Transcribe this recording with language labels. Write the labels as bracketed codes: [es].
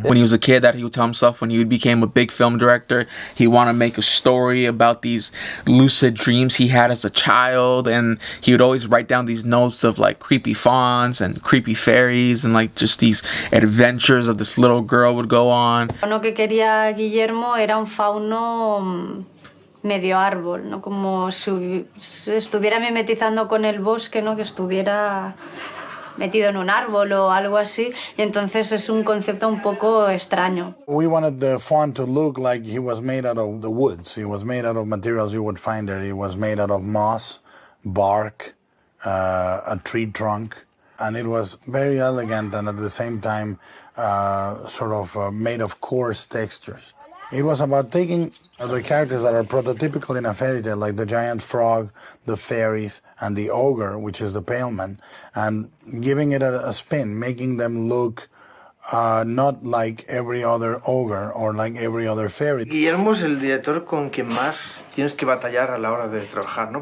[en] When he was a kid, that he would tell himself when he became a big film director, he wanted to make a story about these lucid dreams he had as a child, and he would always write down these notes of like creepy fauns and creepy fairies and like just these adventures of this little girl would go on. [es] Lo que quería Guillermo era un fauno medio árbol, ¿no? Como si estuviera mimetizando con el bosque, ¿no? Que estuviera metido en un árbol o algo así, y entonces es un concepto un poco extraño. [en] We wanted the faun to look like he was made out of the woods. He was made out of materials you would find there. He was made out of moss, bark, a tree trunk, and it was very elegant and at the same time made of coarse textures. It was about taking the characters that are prototypical in a fairy tale, like the giant frog, the fairies, and the ogre, which is the pale man, and giving it a spin, making them look not like every other ogre or like every other fairy. [es] Guillermo es el director con quien más tienes que batallar a la hora de trabajar, ¿no?